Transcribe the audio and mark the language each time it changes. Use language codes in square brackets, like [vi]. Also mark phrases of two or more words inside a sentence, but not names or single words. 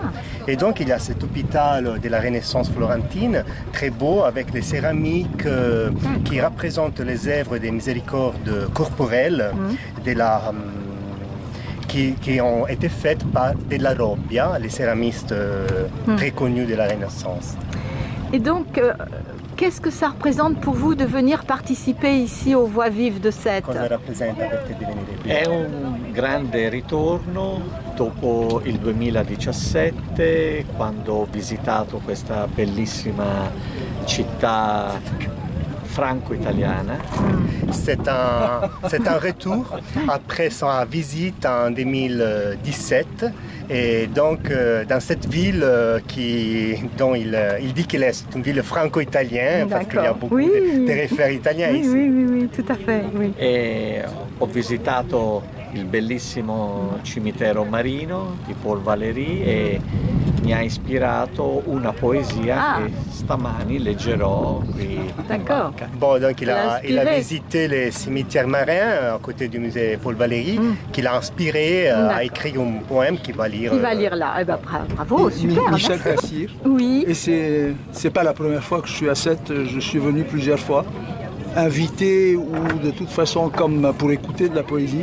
[fr] Et donc il y a cet hôpital de la Renaissance florentine, très beau, avec les céramiques qui représentent les œuvres des miséricordes corporelles de la... Qui ont été faites par Della Robbia, les céramistes très connus de la Renaissance. Et donc, qu'est-ce que ça représente pour vous de venir participer ici aux Voix Vives de Sète? [it] Cosa rappresenta per te di venire qui? È un grande ritorno dopo il 2017, quando ho visitato questa bellissima città franco-italiana. [fr] C'est un retour après sa visite en 2017 et donc dans cette ville dont il dit qu'elle est une ville franco-italienne parce qu'il y a beaucoup de référents italiens ici. Oui, tout à fait. Oui. [it] E ho visitato il bellissimo cimitero marino di Paul Valéry e mi ha ispirato una poesia che stamani leggerò qui. [fr] D'accord. Bon, donc il a visité les cimetières marins à côté du musée Paul Valéry, qui l'a inspiré à écrire un poème qu'il va lire. Il va lire là. Eh ben, bravo, super. Michel Cassir. Oui. Et c'est pas la première fois que je suis à Sète, je suis venu plusieurs fois, invité ou de toute façon comme pour écouter de la poésie.